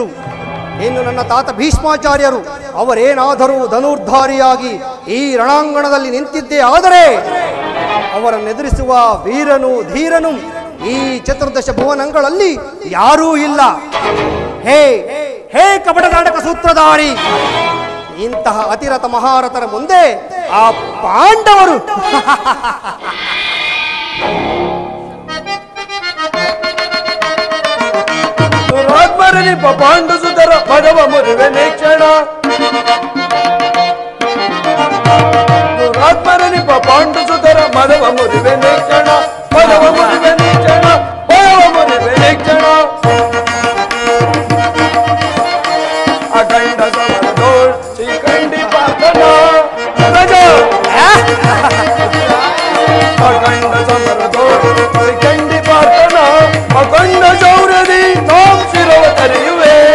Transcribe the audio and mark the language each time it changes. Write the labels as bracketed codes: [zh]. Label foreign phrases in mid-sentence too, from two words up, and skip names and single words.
[kn] ಇನ್ನು ನನ್ನ ತಾತ ಭೀಷ್ಮಾಚಾರ್ಯರು ಅವರೇನಾದರೂ ಧನುರ್ಧಾರಿಯಾಗಿ ಈ ರಣಾಂಗಣದಲ್ಲಿ ನಿಂತಿದ್ದೇ ಆದರೆ ಅವರನ್ನೆದುರಿಸುವ ವೀರನು ಧೀರನು ಈ ಚತುರ್ದಶ ಭುವನಗಳಲ್ಲಿ ಯಾರೂ ಇಲ್ಲ. ಹೇ ಹೇ ಕಪಟನಾಟಕ ಸೂತ್ರಧಾರಿ, ಇಂತಹ ಅತಿರಥ ಮಹಾರಥರ ಮುಂದೆ ಆ ಪಾಂಡವರು ದುರಾತ್ಮರನಿಪ ಪಾಂಡು ಸುತರ ಪದವ ಮುರಿವೆ ನೇಕ್ಷಣ ದುರಾತ್ಮರನಿಪ ಪಾಂಡು ಸುತರ ಮದವ ಮುರಿವೆ ನೇಕ್ಷಣ ಪದವ ಮುರಿವೆ ನೇಕ್ಷಣ ಪದವ ಮುರಿವೆ ನೇಕ್ಷಣ ಅಖಂಡ ಸಮರದೋಳ್ ಶ್ರೀಕಂಡಿ ಪಾರ್ಥನ ಅಖಂಡ ಸಮರದೋಳ್ ಶ್ರೀಕಂಡಿ ಪಾರ್ಥನ ಅಖಂಡ ಚೌರದಿ ನಾಂ ಶಿರವ ತರೆಯುವೆ